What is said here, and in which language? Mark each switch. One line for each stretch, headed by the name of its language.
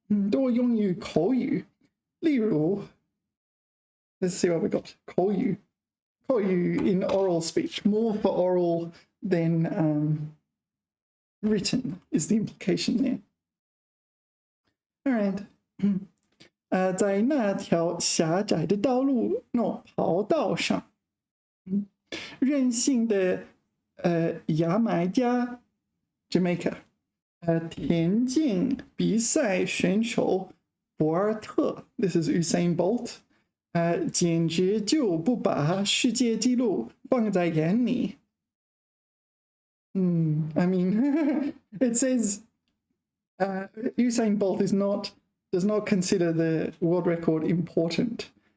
Chinese: 多用于口语. 例如,
English: let's see what we got.
Chinese: 口语
English: in oral speech, more for oral than written is the implication there. All right.
Chinese: 在那条狭窄的道路跑道上，任性的牙买加 Jamaica 田径比赛选手博尔特 ，
English: this is Usain Bolt
Chinese: 简直就不把世界纪录放在眼里。
English: I mean, it says Usain Bolt does not consider the world record important.